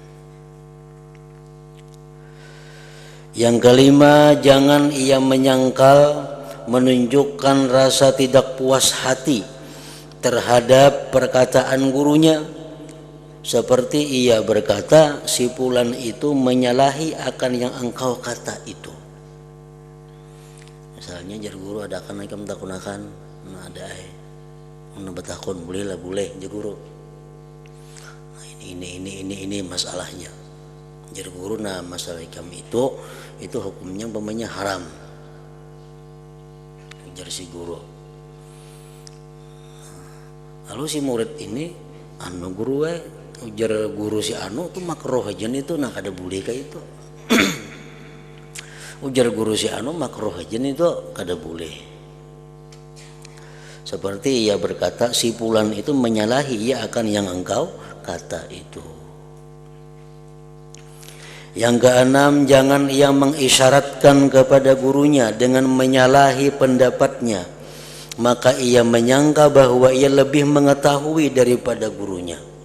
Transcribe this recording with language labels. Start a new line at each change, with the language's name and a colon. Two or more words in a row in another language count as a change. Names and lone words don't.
Indonesian: Yang kelima, jangan ia menyangkal, menunjukkan rasa tidak puas hati terhadap perkataan gurunya, seperti ia berkata, si fulan itu menyalahi akan yang engkau kata itu.
Banjar: Misalnya jar guru ada akan ikam takunakan, nah ada betakun boleh lah boleh jar guru. Nah, ini masalahnya. Jar guru, nah masalah ikam itu hukumnya umpamanya haram. Jar si guru. Lalu si murid ini anu guru ujar guru si anu tuh makruh aja itu, nak ada boleh kayak itu. Ujar guru si anu makruh aja itu kada boleh.
Indonesian: Seperti ia berkata, si fulan itu menyalahi ia akan yang engkau kata itu. Yang keenam, jangan ia mengisyaratkan kepada gurunya dengan menyalahi pendapatnya, maka ia menyangka bahwa ia lebih mengetahui daripada gurunya.